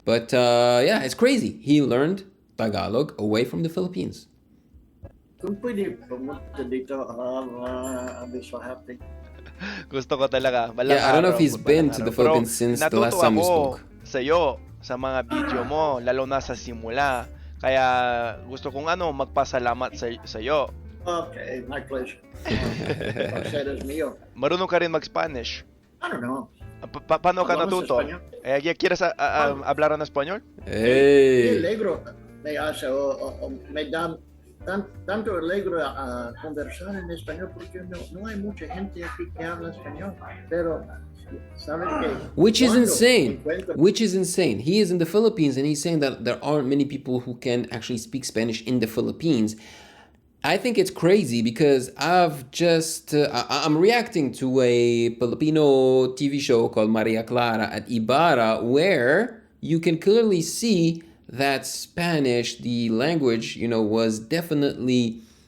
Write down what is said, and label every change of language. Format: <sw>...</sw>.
<en>But yeah, it's crazy. He learned Tagalog away from the Philippines.</en> <tl>Kung pwede pumunta dito,</tl> <en>I'll be so happy.</en> <tl>Gusto ko talaga.</tl> <en>Yeah, I don't know if he's been to the Philippines since the last time we spoke.</en> <tl>Sa'yo, sa mga video mo, lalo na sa simula. Kaya gusto kong magpasalamat sa iyo.</tl> <en>Okay, my pleasure.</en> <es>Paseros mío.</es> <tl>Marunong ka rin mag-Spanish?</tl> <en>I don't know.</en> <tl>Paano ka natuto?</tl> <es>¿Quieres hablar en español?</es> <en>Hey.</en> <es>Alegro. Me hace me da tanto alegro a conversar en español porque no hay mucha gente aquí que habla español. Pero</es> <en>Which is insane. Which is insane. He is in the Philippines and he's saying that there aren't many people who can actually speak Spanish in the Philippines. I think it's crazy because I've just I'm reacting to a Filipino TV show called Maria Clara at Ibarra, where you can clearly see that Spanish, the language, was definitely</en>